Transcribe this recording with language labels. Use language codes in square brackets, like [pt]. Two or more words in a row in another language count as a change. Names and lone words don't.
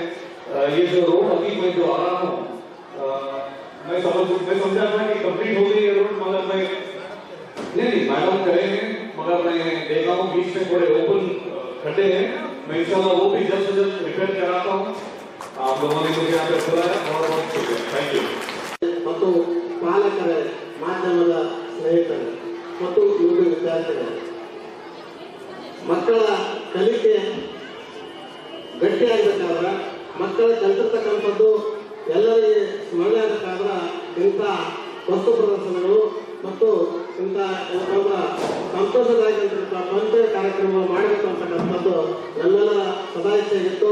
[hi] ये जो रोड अभी मैं जो आ रहा हूँ, मैं समझा था कि कंप्लीट हो गई है रोड, मगर मैं नहीं मैडम करेंगे, मगर मैं देखा हूँ बीच में थोड़े ओपन खड्डे हैं, मैं इंशाल्लाह वो भी जल्द से जल्द रिपेयर कराता हूँ। आप लोगों ने मुझे यहाँ पे बुलाया, बहुत बहुत शुक्रिया, [en] thank you. [kn] ಮತ್ತು ಪಾಲಕರ ಮಾಧ್ಯಮದ ಸ್ನೇಹಿತರು ಮತ್ತು ಯುವ ವಿದ್ಯಾರ್ಥಿಗಳು, ಮಕ್ಕಳ ಕಲಿಕೆ ಗಟ್ಟಿಯಾಗಬೇಕಾದ್ರೆ, ಮಕ್ಕಳ ಕಲಿತಿರ್ತಕ್ಕಂಥದ್ದು ಎಲ್ಲರಿಗೆ ಸ್ಮರಣೆ ಆಗಬೇಕಾದ್ರೆ ಇಂಥ ವಸ್ತು ಪ್ರದರ್ಶನಗಳು ಮತ್ತು ಇಂಥ ಸಂತೋಷದಾಯಕಂತ ಪಂಚ ಕಾರ್ಯಕ್ರಮಗಳು ಮಾಡಬೇಕು ಅಂತಕ್ಕಂಥದ್ದು ನಮ್ಮೆಲ್ಲ ಸದಾ ಇಚ್ಛೆಯಾಗಿತ್ತು.